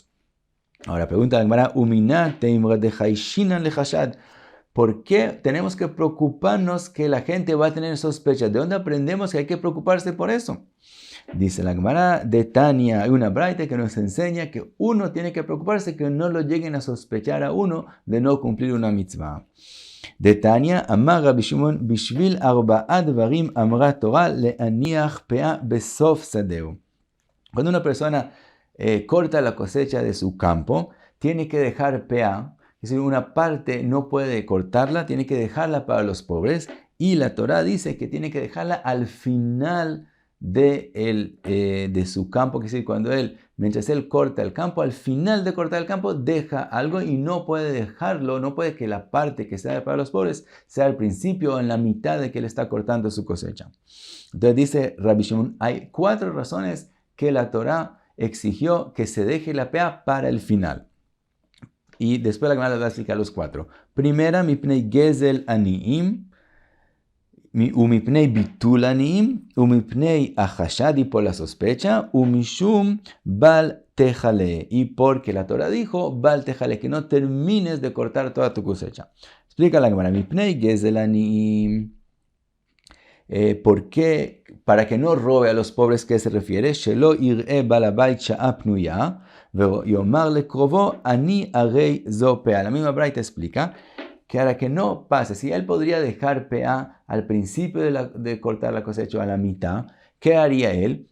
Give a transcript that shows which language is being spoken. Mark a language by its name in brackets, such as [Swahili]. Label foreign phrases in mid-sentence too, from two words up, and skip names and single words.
[Spanish] Ahora pregunta la Gemara, ¿por qué tenemos que preocuparnos que la gente va a tener sospechas? ¿De dónde aprendemos que hay que preocuparse por eso? Dice la Gemara [Aramaic] דתניא, [Spanish] hay una braita que nos enseña que uno tiene que preocuparse que no lo lleguen a sospechar a uno de no cumplir una mitzvah. [Hebrew] דתניא אמר רבי שמעון בשביל ארבעה דברים אמרה תורה להניח פאה בסוף שדהו. [Spanish] Cuando una persona corta la cosecha de su campo, tiene que dejar pea. Es decir, una parte no puede cortarla, tiene que dejarla para los pobres. Y la Torá dice que tiene que dejarla al final de su campo. Es decir, mientras él corta el campo, al final de cortar el campo, deja algo y no puede dejarlo, no puede que la parte que sea para los pobres sea al principio o en la mitad de que él está cortando su cosecha. Entonces dice Rabbi Shimon, hay 4 razones que la Torá exigió que se deje la pea para el final. Y después la Gemara les va a explicar los 4. Primera, [Hebrew] מפני גזל עניים ומפני ביטול עניים ומפני החשד, [Spanish] por la sospecha, [Hebrew] ומשום בל תכלה, [Spanish] y porque la Torah dijo [Hebrew] בל תכלה, [Spanish] que no termines de cortar toda tu cosecha. Explica la Gemara, [Hebrew] מפני גזל עניים. [Spanish] ¿Por qué? Para que no robe a los pobres, ¿qué se refiere? [Hebrew] שלא יראה בעל הבית שעה פנויה ויאמר לקרובו עני הרי זו פאה. [Spanish] La misma braita explica que para que no pase, si él podría dejar pea al principio de cortar la cosecha, a la mitad, ¿qué haría él?